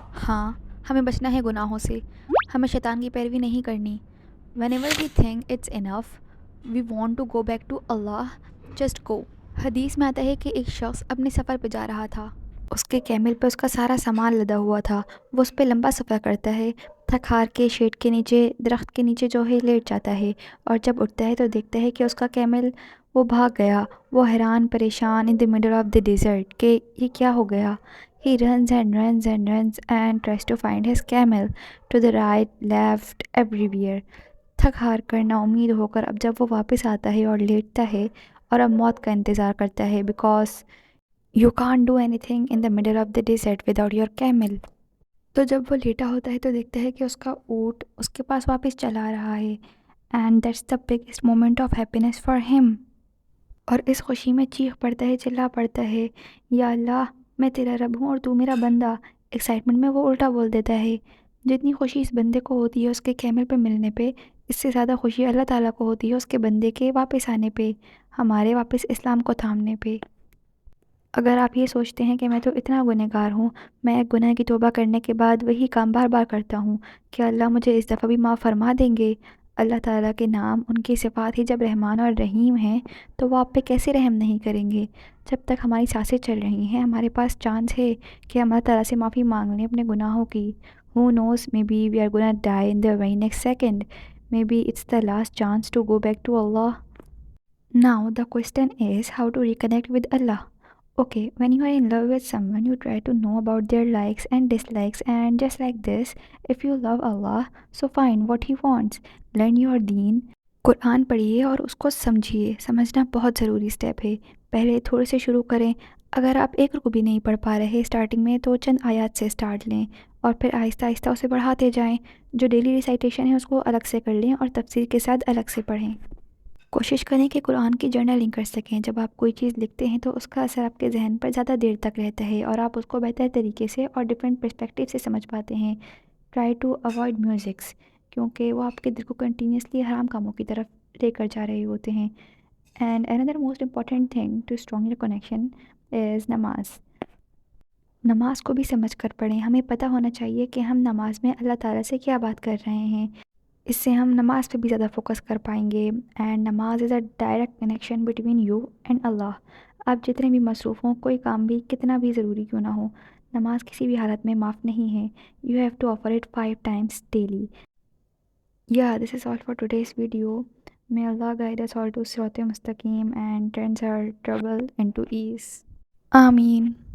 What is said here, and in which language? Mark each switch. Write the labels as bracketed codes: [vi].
[ur] ہاں، ہمیں بچنا ہے گناہوں سے، ہمیں شیطان کی پیروی نہیں کرنی. [en] whenever we think it's enough, we want to go back to Allah, just go. [ur] حدیث میں آتا ہے کہ ایک شخص اپنے سفر پہ جا رہا تھا. اس کے کیمل پہ اس کا سارا سامان لدا ہوا تھا. وہ اس پہ لمبا سفر کرتا ہے، تھک ہار کے شیڈ کے نیچے، درخت کے نیچے جو ہے لیٹ جاتا ہے، اور جب اٹھتا ہے تو دیکھتا ہے کہ اس کا کیمل وہ بھاگ گیا. وہ حیران پریشان [en] in the middle of the desert [ur] کہ یہ کیا ہو گیا. [en] He runs and runs and runs and tries to find his camel, to the right, left, everywhere. [ur] تھک ہار کر نا امید ہو کر اب جب وہ واپس آتا ہے اور لیٹتا ہے اور اب موت کا انتظار کرتا ہے، [en] because you can't do anything in the middle of the desert without your camel. [ur] تو جب وہ لیٹا ہوتا ہے تو دیکھتا ہے کہ اس کا اونٹ اس کے پاس واپس چلا رہا ہے. [en] and that's the biggest moment of happiness for him. [ur] اور اس خوشی میں چیخ پڑتا ہے، چلا پڑتا ہے، یا اللہ میں تیرا رب ہوں اور تو میرا بندہ. ایکسائٹمنٹ میں وہ الٹا بول دیتا ہے. جتنی خوشی اس بندے کو ہوتی ہے اس کے کیمل پہ ملنے پہ، اس سے زیادہ خوشی اللہ تعالیٰ کو ہوتی ہے اس کے بندے کے واپس آنے پہ، ہمارے واپس اسلام کو تھامنے پہ. اگر آپ یہ سوچتے ہیں کہ میں تو اتنا گنہگار ہوں، میں ایک گناہ کی توبہ کرنے کے بعد وہی کام بار بار کرتا ہوں، کہ اللہ مجھے اس دفعہ بھی معاف فرما دیں گے. اللہ تعالیٰ کے نام، ان کی صفات ہی جب رحمان اور رحیم ہیں تو وہ آپ پہ کیسے رحم نہیں کریں گے. جب تک ہماری سانسیں چل رہی ہیں ہمارے پاس چانس ہے کہ ہم اللہ تعالیٰ سے معافی مانگ لیں اپنے گناہوں کی. [en] Who knows, maybe we are gonna die in the very next second. Maybe it's the last chance to go back to Allah. Now the question is how to reconnect with Allah. Okay, when you are in love with someone, you try to know about their likes and dislikes, and just like this, if you love Allah, so find what He wants. Learn your deen. [ur] قرآن پڑھیے اور اس کو سمجھیے. سمجھنا بہت ضروری step ہے. پہلے تھوڑے سے شروع کریں. اگر آپ ایک رکوع بھی نہیں پڑھ پا رہے اسٹارٹنگ میں تو چند آیات سے اسٹارٹ لیں اور پھر آہستہ آہستہ اسے بڑھاتے جائیں. جو ڈیلی ریسائٹیشن ہے اس کو الگ سے کر لیں اور تفسیر کے ساتھ الگ سے پڑھیں. کوشش کریں کہ قرآن کی جرنلنگ کر سکیں. جب آپ کوئی چیز لکھتے ہیں تو اس کا اثر آپ کے ذہن پر زیادہ دیر تک رہتا ہے اور آپ اس کو بہتر طریقے سے اور ڈفرینٹ پرسپیکٹیو سے سمجھ پاتے ہیں. [en] try to avoid musics, [ur] کیونکہ وہ آپ کے دل کو کنٹینیوسلی حرام کاموں کی طرف لے کر جا رہے ہوتے ہیں. [en] And another most important thing to strong your connection is نماز. [ur] نماز کو بھی سمجھ کر پڑھیں. ہمیں پتہ ہونا چاہیے کہ ہم نماز میں اللہ تعالیٰ سے کیا بات کر رہے ہیں. اس سے ہم نماز پہ بھی زیادہ فوکس کر پائیں گے. [en] And نماز is a direct connection between you and اللہ. [ur] آپ جتنے بھی مصروف ہوں، کوئی کام بھی کتنا بھی ضروری کیوں نہ ہو، نماز کسی بھی حالت میں معاف نہیں ہے. [en] You have to offer it 5 times daily. Yeah, this is all for today's video. May Allah guide us all to Sirat-e Mustaqim and turns our trouble into ease. Ameen.